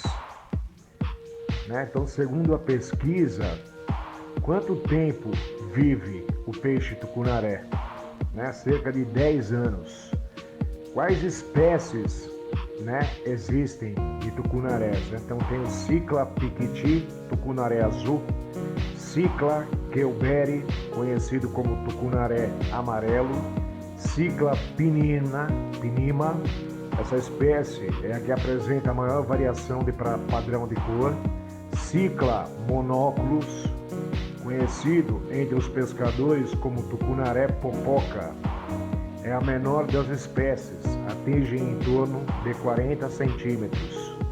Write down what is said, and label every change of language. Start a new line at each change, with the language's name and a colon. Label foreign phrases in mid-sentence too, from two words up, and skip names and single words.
Portuguese: Então, segundo a pesquisa, quanto tempo vive o peixe tucunaré? Cerca de 10 anos. Quais espécies existem de tucunarés? Então tem o Cichla piquiti, tucunaré azul, Cichla keuberi, conhecido como tucunaré amarelo, Cichla pinima, essa espécie é a que apresenta a maior variação de padrão de cor, Cichla monoculus, conhecido entre os pescadores como tucunaré popoca, é a menor das espécies, atinge em torno de 40 centímetros.